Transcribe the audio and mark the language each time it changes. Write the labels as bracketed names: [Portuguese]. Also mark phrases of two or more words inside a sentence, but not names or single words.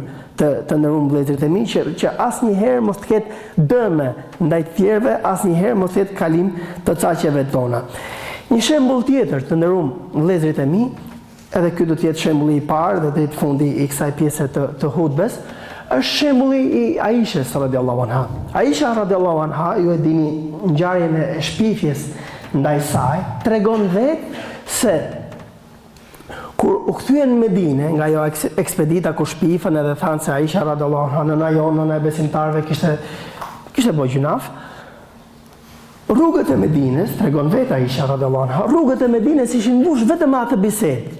[Albanian] Të nderuar vëllezërit e mi, që asnjëherë mos të ketë dëme ndaj të tjerëve, asnjëherë mos të ketë kalim të caqeve tona. Një shembull tjetër, të nderuar vëllezërit e mi, edhe ky do të jetë shembulli i parë dhe deri në fundi i kësaj pjese të hutbes, është shembulli i Aishës [Arabic] رضي الله عنها. Aisha رضي الله عنها, [Albanian] ju e dini ngjarjen e shpifjes ndaj saj, tregon vetë se kur u kthyen në Medinë nga ajo ekspedita ku shpifën edhe thanë se Aisha [Arabic] رضي الله عنها, [Albanian] nëna jonë, nëna e besimtarëve kishte bëj gjunaf. Rrugët e Medinës, tregon vetë Aisha [Arabic] رضي الله عنها, [Albanian] rrugët e Medinës ishin mbush vetëm atë bisedë.